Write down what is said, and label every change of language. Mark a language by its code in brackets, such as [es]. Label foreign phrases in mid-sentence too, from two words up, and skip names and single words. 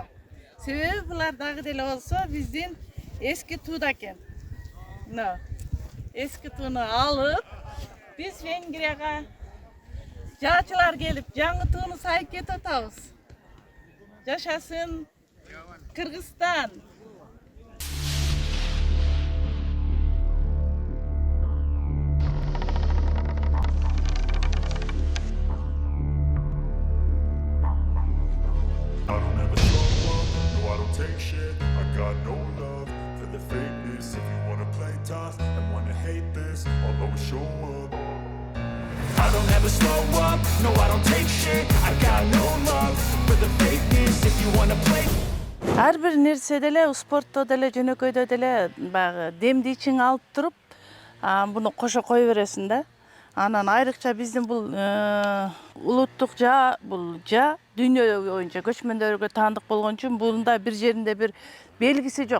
[ky] Себеби булар дагы деле болсо биздин эски тууда экен. Эски тууну алып, биз Венгрияга жаачылар келип, жаңы тууну сайып кетип атабыз. Жашасын Кыргызстан! [en] I don't ever slow up, no I don't take shit. I got no love for the fakeness. If you wanna play tough and wanna hate this, I'll always show up. I don't ever slow up, no I don't take shit. I got no love for the fakeness. If you wanna play. [ky] Ар бир нерсе деле, спортто деле, жөнөкөйдө деле баягы демди ичиңе алып туруп, буну кошо кое бересиң да. Анан айрыкча биздин бул улуттук бул дүйнө боюнча көчмөндөргө таандык болгон үчүн бунда бир жеринде бир белгиси жок.